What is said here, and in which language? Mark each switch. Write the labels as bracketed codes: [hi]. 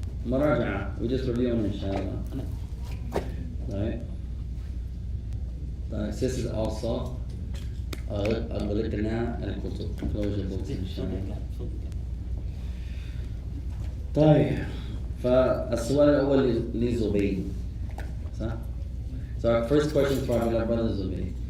[en] مراجعة, we just review them inshallah. Right? Sisters also, أغلقنا الكتب. Close your books inshallah. [ar] طيب, فالسؤال الأول لزبيد. صح? [en] So our first question for our brother Zubayd.